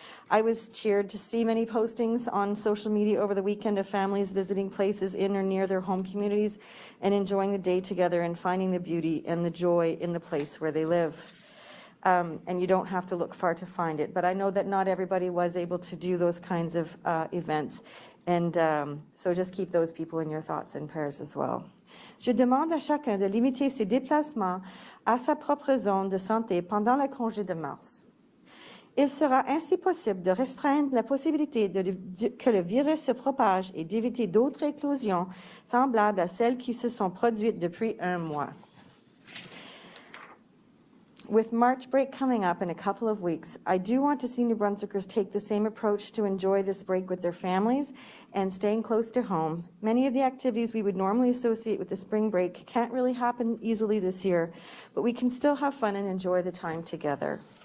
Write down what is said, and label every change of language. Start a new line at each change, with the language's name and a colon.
English: I was cheered to see many postings on social media over the weekend of families visiting places in or near their home communities and enjoying the day together and finding the beauty and the joy in the place where they live. And you don't have to look far to find it. But I know that not everybody was able to do those kinds of events. And so just keep those people in your thoughts and prayers as well.
French: Je demande à chacun de limiter ses déplacements à sa propre zone de santé pendant le congé de mars. Il sera ainsi possible de restreindre la possibilité que le virus se propage et d'éviter d'autres éclosions semblables à celles qui se sont produites depuis un mois.
English: With March break coming up in a couple of weeks, I do want to see New Brunswickers take the same approach to enjoy this break with their families and staying close to home. Many of the activities we would normally associate with the spring break can't really happen easily this year, but we can still have fun and enjoy the time together.